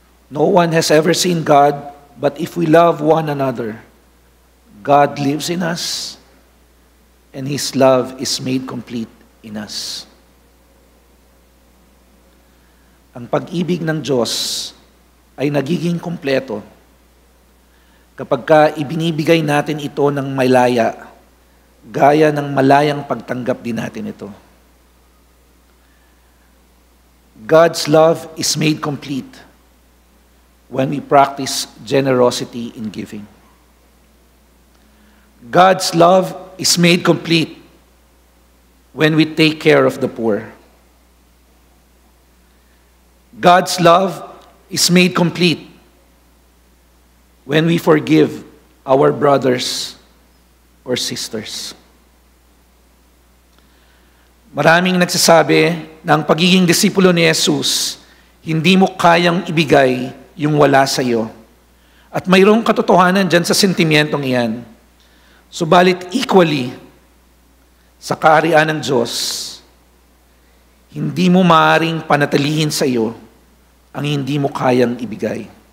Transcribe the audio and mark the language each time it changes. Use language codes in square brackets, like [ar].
[en] No one has ever seen God, but if we love one another, God lives in us, and His love is made complete in us. [tl] Ang pag-ibig ng Diyos ay nagiging kumpleto kapag ka ibinibigay natin ito ng malaya, gaya ng malayang pagtanggap din natin ito. [en] God's love is made complete when we practice generosity in giving. God's love is made complete when we take care of the poor. God's love is made complete when we forgive our brothers or sisters. [tl] Maraming nagsasabi na ang pagiging disipulo ni Jesus, hindi mo kayang ibigay yung wala sa iyo. At mayroong katotohanan dyan sa sentimentong iyan. Subalit equally, sa kaharian ng Diyos, hindi mo maaaring panatilihin sa iyo ang hindi mo kayang ibigay.